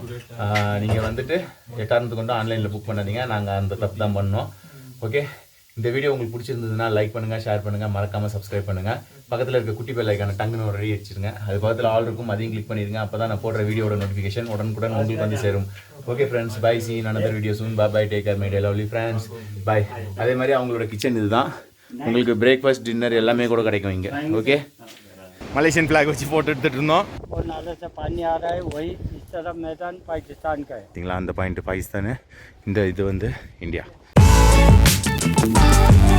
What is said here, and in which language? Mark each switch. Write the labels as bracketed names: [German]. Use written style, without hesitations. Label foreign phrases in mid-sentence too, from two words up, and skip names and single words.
[Tamil] நீங்கள் வந்துட்டு எக்காரணத்துக்கு கொண்டு ஆன்லைனில் புக் பண்ணாதீங்க, நாங்கள் அந்த தப்பு தான் பண்ணோம். ஓகே, இந்த வீடியோ உங்களுக்கு பிடிச்சிருந்ததுன்னா லைக் பண்ணுங்கள், ஷேர் பண்ணுங்கள், மறக்காமல் சப்ஸ்கிரைப் பண்ணுங்கள். பக்கத்தில் இருக்க குட்டி [English] bell icon [Tamil] டங்குன்னு ஒரு ரெடி அடிச்சிருங்க. அது பக்கத்தில் ஆல் இருக்கும், அதையும் கிளிக் பண்ணிடுங்க. அப்போ தான் நான் போடுற வீடியோட நோட்டிஃபிகேஷன் உடனுக்குடன் உங்களுக்கு வந்து சேரும். [English] okay friends, பை. see you in another video soon. Bye take care my dear lovely friends. Bye. [Tamil] அதே மாதிரி அவங்களோட கிச்சன் இதுதான். உங்களுக்கு [English] breakfast dinner [Tamil] எல்லாமே கூட கிடைக்கும் இங்கே. ஓகே, [English] Malaysian flag [Tamil] வச்சு ஃபோட்டோ எடுத்துகிட்டு இருந்தோம். [Hindi] और नाले से पानी आ रहा है, वही इस तरफ मैदान पाकिस्तान का है. [Tamil] பார்த்தீங்களா, அந்த பாயிண்ட் பாகிஸ்தானு, இந்த இது வந்து இந்தியா.